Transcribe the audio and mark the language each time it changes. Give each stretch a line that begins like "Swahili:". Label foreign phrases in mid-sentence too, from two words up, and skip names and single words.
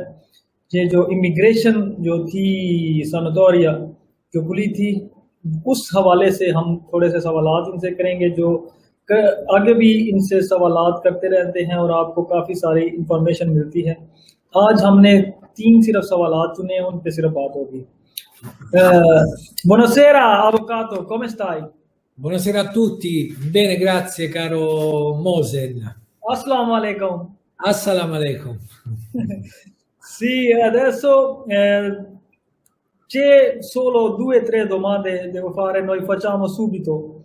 Hindi: ये जो इमिग्रेशन जो थी सनदौरिया जो खुली थी, उस हवाले से हम थोड़े से सवालात इनसे करेंगे, जो आगे भी इनसे सवालात करते रहते हैं और आपको काफ़ी सारी इंफॉर्मेशन मिलती है। आज हमने तीन सिर्फ सवालात चुने हैं, उन पे सिर्फ बात होगी।
Italian: Buonasera avvocato, come stai? Buonasera a tutti, bene, grazie caro Mosen.
Arabic: Assalamu alaikum. Assalamu alaikum.
Italian: Sì, adesso c'è solo 2 o 3 domande devo fare, noi facciamo subito.